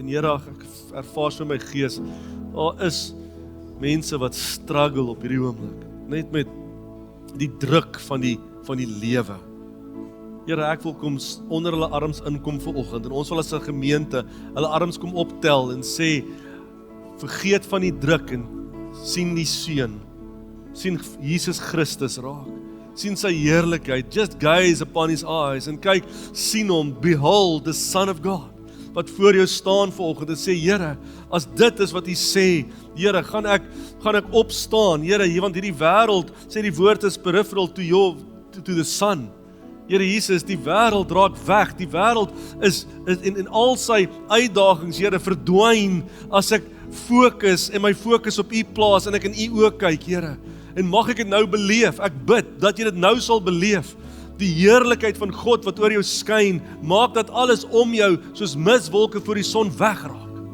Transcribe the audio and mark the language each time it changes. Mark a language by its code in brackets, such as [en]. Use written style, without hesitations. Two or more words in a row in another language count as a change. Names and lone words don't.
[af] En Here, ek ervaar so in my gees, daar is mense wat struggle op hierdie oomblik, net met die druk van die lewe. Here, ek wil kom onder hulle arms inkom vanoggend, en ons wil as 'n gemeente hulle arms kom optel en sê, vergeet van die druk en sien die seun, sien Jesus Christus raak, sien sy heerlikheid, [en] just gaze upon his eyes, [af] en kyk, sien hom, [en] behold the Son of God, [af] wat voor jou staan vanoggend en sê, Here, as dit is wat U sê, Here, gaan ek opstaan, Here, want hierdie wêreld, sê die woord is [en] peripheral to the Son. [af] Here Jesus, die wêreld raak weg, die wêreld is in al sy uitdagings, Here, verdwyn, as ek fokus en my fokus op U plaas, en ek in U oë kyk, Here, en mag ek dit nou beleef, ek bid, dat jy dit nou sal beleef, die heerlikheid van God wat oor jou skyn, maak dat alles om jou, soos miswolke voor die son wegraak.